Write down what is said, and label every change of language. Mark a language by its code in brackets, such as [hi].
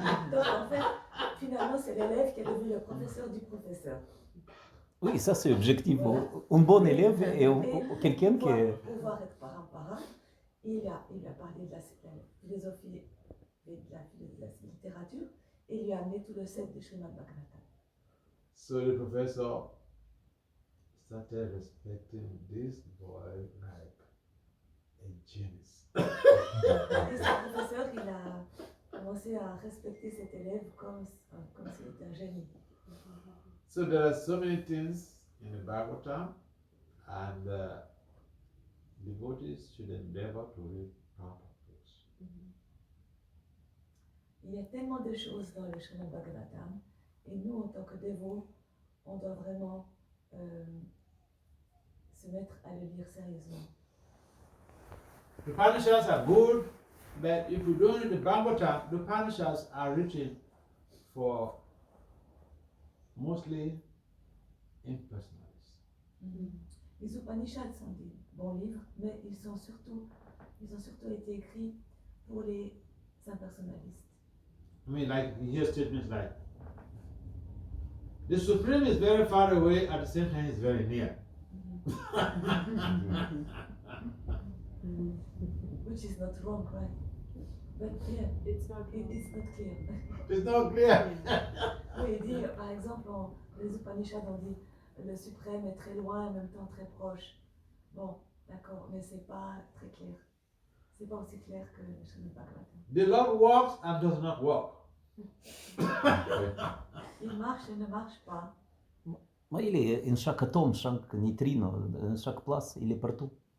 [fr] Donc en fait, finalement, c'est l'élève qui est devenu le professeur du professeur. Oui, ça c'est objectif. Un bon élève et quelqu'un qui est... Pour pouvoir être parent, il lui a parlé de la philosophie et de la littérature et il lui a amené tout le set de Srimad Bhagavatam. [en] So the professor started respecting this boy like a genius. [fr] Et ce professeur, il a commencé à respecter cet élève comme s'il était un génie. [en] So there are so many things in the Bhagavatam, and devotees should endeavor to read part of those. [fr] Il y a tellement de choses dans le Srimad Bhagavatam et nous, en tant que dévots, on doit vraiment se mettre à le lire sérieusement. [en] The Upanishads are good, but if you don't read the Bhagavatam, the Upanishads are written for mostly impersonalists. [fr] Les Upanishads sont des bons livres, mais ils ont surtout été écrits pour les impersonnalistes. [en] I mean, like you hear statements like, the Supreme is very far away, at the same time he's very near. Which is not wrong, right? But yeah, It's not it's not clear. It's not clear. [fr] Oui, il dit, par exemple, les Upanishads, on dit le suprême est très loin, en même temps très proche. Bon, d'accord, mais c'est pas très clair. C'est pas aussi clair que le Srimad Bhagavatam. [en] The Lord walks and does not walk. [fr] Il marche et ne marche pas. Mais il est en chaque atome, chaque neutrino, en chaque place, il est partout.